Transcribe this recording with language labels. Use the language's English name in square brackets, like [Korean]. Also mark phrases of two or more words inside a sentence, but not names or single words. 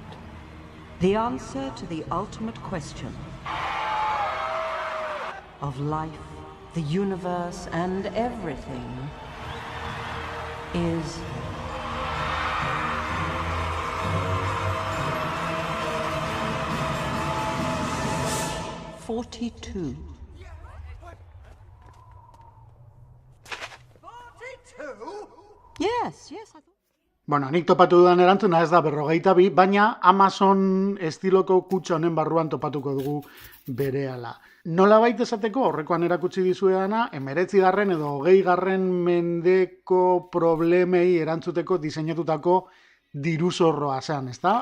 [English] The answer to the ultimate question of life, the universe, and everything is 42. 42? Yes, I thought. [Basque] Bueno, nik topatu dudan erantzuna ez da 42, baina Amazon estiloko kutxa honen barruan topatuko dugu berehala. Nolabait esateko horrekoan erakutsi dizuedana, 19. edo 20. mendeko problemei erantzuteko diseinatutako diru zorroa zen, ezta?